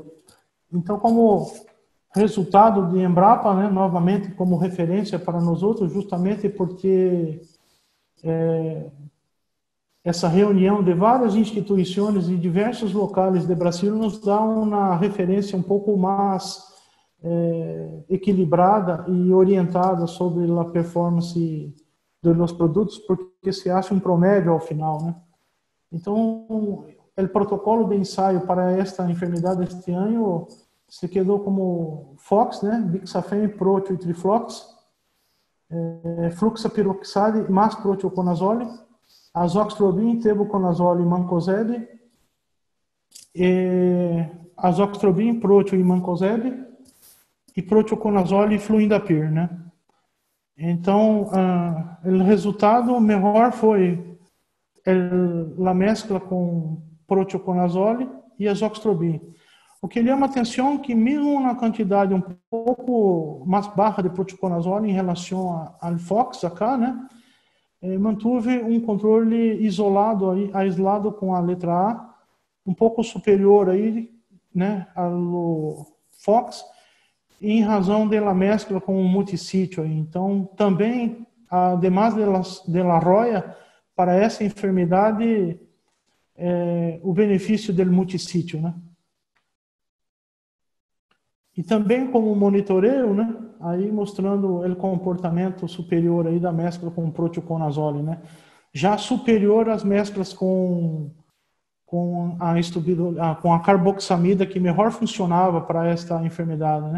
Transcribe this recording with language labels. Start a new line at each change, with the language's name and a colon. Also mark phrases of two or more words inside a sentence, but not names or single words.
Portuguese: Então, como resultado de Embrapa, né, novamente como referência para nós outros, justamente porque essa reunião de várias instituições e diversos locais do Brasil nos dá uma referência um pouco mais equilibrada e orientada sobre a performance dos produtos, porque se acha um promédio ao final, né? Então, o protocolo de ensaio para esta enfermidade este ano se quedou como FOX, né? Bixafen, Protio e Triflox, Fluxapiroxade mais proteoconazole, azoxastrobin, tebuconazole e mancozeb, azoxastrobin, proteo e mancozeb, e proteoconazole e fluindapir, né? Então, o resultado melhor foi a mescla com proteoconazole e azoxastrobin. O que chama atenção é que mesmo na quantidade um pouco mais baixa de proteoconazole em relação ao FOX acá, né, manteve um controle isolado aí, aislado com a letra A, um pouco superior aí, né, ao FOX, em razão da mescla com o multissítio. Então, também,
Spanish: además de la roya,
Portuguese: para essa enfermidade, o benefício do multissítio, né? E também como monitoreio, né? Aí mostrando o comportamento superior aí da mescla com proteoconazole, né? Já superior às mesclas com a carboxamida, que melhor funcionava para esta enfermidade, né?